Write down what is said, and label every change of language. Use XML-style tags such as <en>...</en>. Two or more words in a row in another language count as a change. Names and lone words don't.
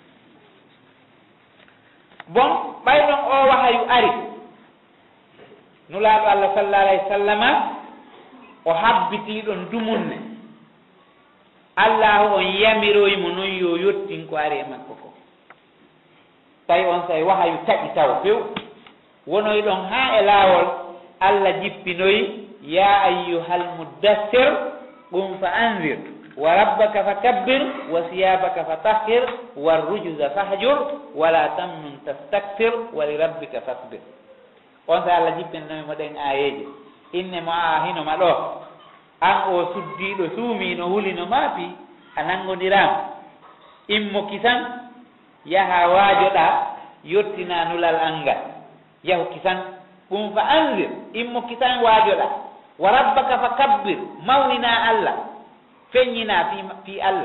<ff>bon ɓayɗon o wahayu ari nulaaɗo Allah</ff> <ar>صلى الله عليه وسلم</ar> <ff>o habbitiɗon dumunne Allah on yamiroymo noon yo yottin ko ari e makko ko tawi on sawi wahayu taƴi taw few wonoy ɗon ha e laawol Allah jippinoyi</ff> <ar>يا أيها المدثر قم فأنذر وربك فكبر وثيابك فطهر والرجز فاهجر ولا تمنن تستكثر ولربك فاصبر</ar> <ff>on sa Allah jippinoyi mo ɗen ayeje inne mo a hinoma ɗo an o suddiɗo suumino hulino maapi a nangodirama immo kisan yaha waajoɗa yottina nulal angal yahu kisan ɗum</ff> <ar>فأنذر</ar> <ff>immo kisan waajoɗa</ff> <ar>وربك فكبر</ar> <ff>mawnina Allah feññina fi Allah</ff>